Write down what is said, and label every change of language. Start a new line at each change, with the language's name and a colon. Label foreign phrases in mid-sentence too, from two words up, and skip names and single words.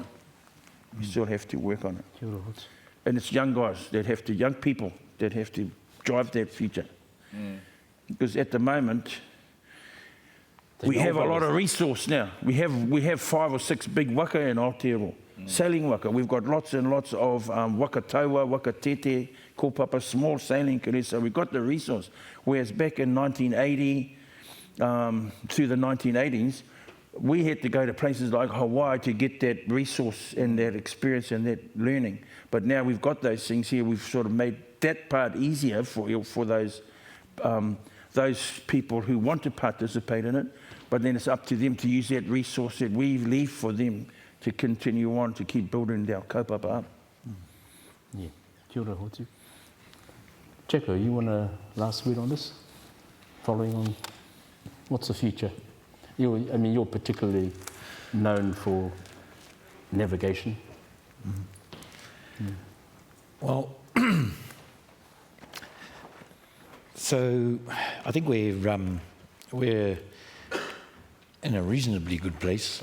English: We still have to work on it. And it's young guys young people that have to drive that future. Because at the moment, we have a lot of resource now. We have 5 or 6 big waka in Aotearoa, sailing waka. We've got lots and lots of
Māori: waka taua, waka tete, kōpapa,
English: small sailing canoes. So we've got the resource. Whereas back in 1980 through the 1980s, we had to go to places like Hawaii to get that resource and that experience and that learning. But now we've got those things here. We've sort of made that part easier for those people who want to participate in it. But then it's up to them to use that resource that we leave for them to continue on to keep building our kaupapa up. Yeah,
Māori: kia ora hotu.
English: Jacko, you want a last word on this? Following on, what's the future? You're particularly known for navigation. Well, so I think we're in a reasonably good place.